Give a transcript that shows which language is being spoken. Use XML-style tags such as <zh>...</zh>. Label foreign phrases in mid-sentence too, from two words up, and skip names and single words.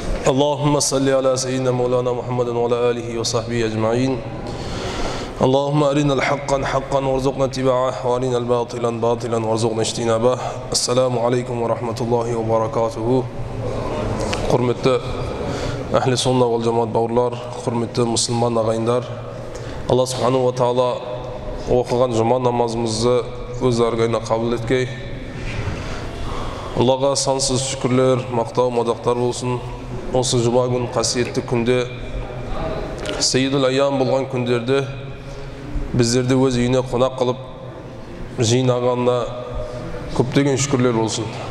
<ar>اللهم صل على سيدنا مولانا محمد وعلى آله وصحبه أجمعين. اللهم أرنا الحق حقا وارزقنا اتباعه وأرنا الباطل باطلا وارزقنا اجتنابه. السلام عليكم ورحمة الله وبركاته.</ar> <kk>Құрметті</kk> <ar>أهل السنة والجماعة</ar> <kk>бауырлар, құрметті мұсылман ағайындар, Алла</kk> <ar>سبحانه وتعالى</ar> <kk>оқыған жұма намазымызды өз арғайына қабыл еткей. Аллаға сансыз шүкірлер, мақтау, мадақтар болсын. Осы жұма күн қасиетті күнде,</kk> <ar>سيد الأيام</ar> <kk>болған күндерде біздерді өз үйіне қонақ қылып жинағанына көптеген шүкірлер болсын.</kk>